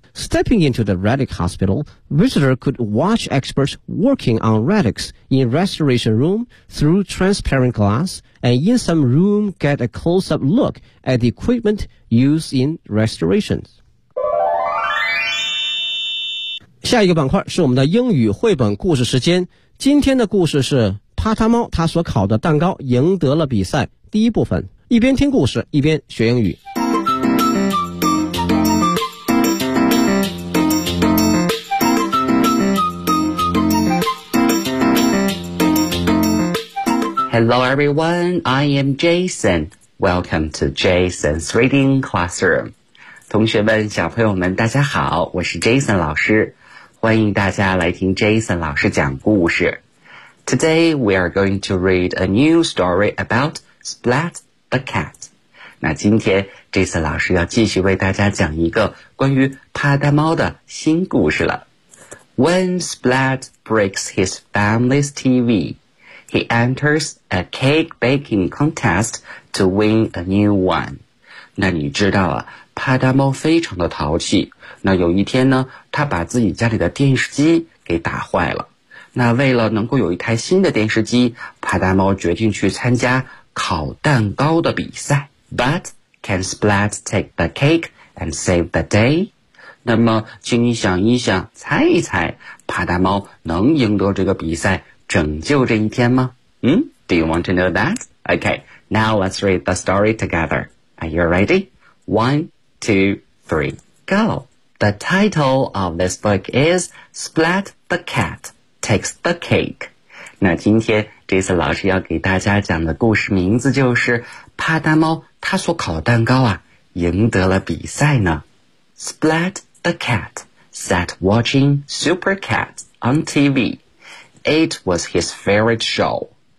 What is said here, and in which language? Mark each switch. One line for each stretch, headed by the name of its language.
English: Stepping into the Relic Hospital, visitors could watch experts working on relics in restoration room through transparent glass, and in some room get a close-up look at the equipment used in restorations.
Chinese: 下一个板块是我们的英语绘本故事时间。今天的故事是帕塔猫，他所烤的蛋糕赢得了比赛。第一部分，一边听故事，一边学英语。
English: Hello everyone, I am Jason. Welcome to Jason's Reading Classroom.
Chinese: 同学们，小朋友们，大家好，我是 Jason 老师。欢迎大家来听 Jason 老师讲故事。
English: Today we are going to read a new story about Splat the Cat.
Chinese: 那今天 Jason 老师要继续为大家讲一个关于帕达猫的新故事了。
English: When Splat breaks his family's TV,He enters a cake baking contest to win a new one.
Chinese: 那你知道啊，帕达猫非常的淘气。那有一天呢，他把自己家里的电视机给打坏了。那为了能够有一台新的电视机，帕达猫决定去参加烤蛋糕的比赛。
English: But can Splat take the cake and save the day?
Chinese: 那么，请你想一想，猜一猜，帕达猫能赢得这个比赛拯救这一天吗？
English: Do you want to know that? Okay, now let's read the story together. Are you ready? 1, 2, 3, go! The title of this book is Splat the Cat Takes the Cake.
Chinese: 那今天这次老师要给大家讲的故事名字就是帕达猫他所烤的蛋糕啊赢得了比赛呢。
English: Splat the Cat sat watching Super Cat on TV. It was his favorite show.